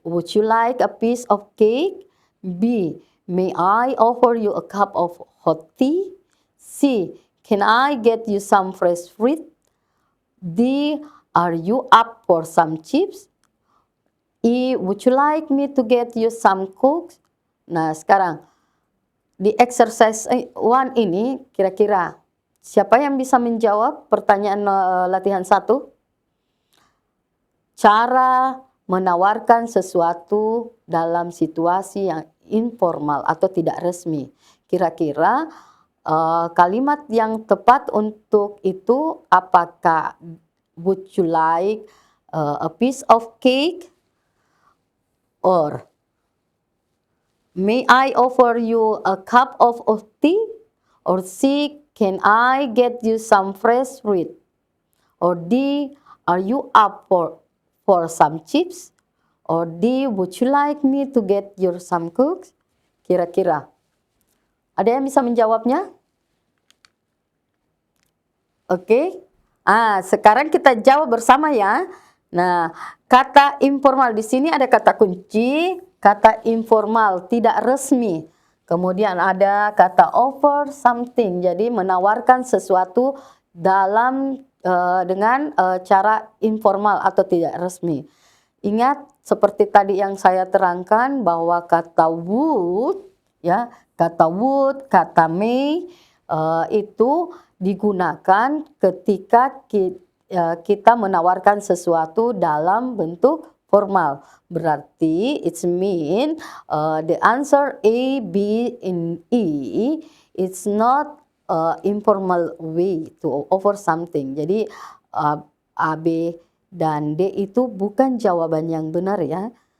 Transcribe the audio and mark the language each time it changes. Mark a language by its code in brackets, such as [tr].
[en] Would you like a piece of cake? B. May I offer you a cup of hot tea? C. Can I get you some fresh fruit? D. Are you up for some chips? E. Would you like me to get you some cookies? [id] Nah, sekarang di exercise 1 ini kira-kira siapa yang bisa menjawab pertanyaan latihan 1? Cara menawarkan sesuatu dalam situasi yang informal atau tidak resmi. Kira-kira kalimat yang tepat untuk itu apakah [en] would you like a piece of cake? Or may I offer you a cup of tea? Or C, can I get you some fresh fruit? Or D, are you up for some chips? Or D, would you like me to get you some cookies? [id] Kira-kira ada yang bisa menjawabnya? Oke. Sekarang kita jawab bersama ya. Nah, kata informal di sini ada kata kunci, kata informal tidak resmi. Kemudian ada kata offer something, jadi menawarkan sesuatu dalam dengan cara informal atau tidak resmi. Ingat seperti tadi yang saya terangkan bahwa kata would, ya, kata would, kata may itu digunakan ketika kita menawarkan sesuatu dalam bentuk formal. [en] Berarti it's mean the answer A, B, and E it's not informal way to offer something. [id] Jadi A, B, dan D itu bukan jawaban yang benar ya.